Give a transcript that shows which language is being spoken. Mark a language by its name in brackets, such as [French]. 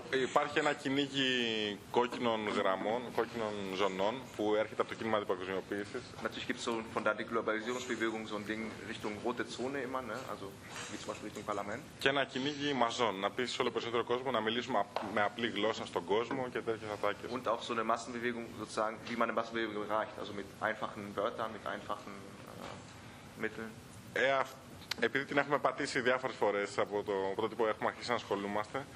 [Greek] Υπάρχει ένα κυνήγι κόκκινων γραμμών, κόκκινων ζωνών, που έρχεται από το κίνημα διπακοσμιοποίησης. [German] Natürlich gibt es so von der Deglobalisierungsbewegung so ein Ding Richtung rote Zone immer, ne? Also wie zum Beispiel Richtung Parlament. [Greek] Και ένα κυνήγι μαζών, να πει σε όλο περισσότερο κόσμο να μιλήσουμε με απλή γλώσσα στον κόσμο και τέτοιες ατάκες. [German] Und auch so eine Massenbewegung, sozusagen, wie man eine Massenbewegung erreicht, also mit einfachen Wörtern, mit einfachen Mitteln. [Greek] Επειδή την έχουμε πατήσει διάφορες φορές από το πρώτο που έχουμε αρχίσει να ασχολούμαστε.